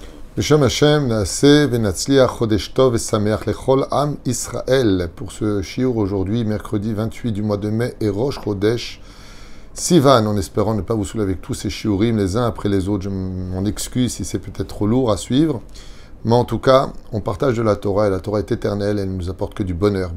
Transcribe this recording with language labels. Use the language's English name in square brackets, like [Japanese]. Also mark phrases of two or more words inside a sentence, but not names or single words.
[Hebrew] בשם השם, נעשה, ונצליח, חודש טוב et שמח לכל עם ישראל. [French] Pour ce shiur aujourd'hui, mercredi 28 du mois de mai, et Rosh Chodesh Sivan, en espérant ne pas vous saouler avec tous ces shiurim les uns après les autres. Je m'en excuse si c'est peut-être trop lourd à suivre. Mais en tout cas, on partage de la Torah, et la Torah est éternelle, elle ne nous apporte que du bonheur.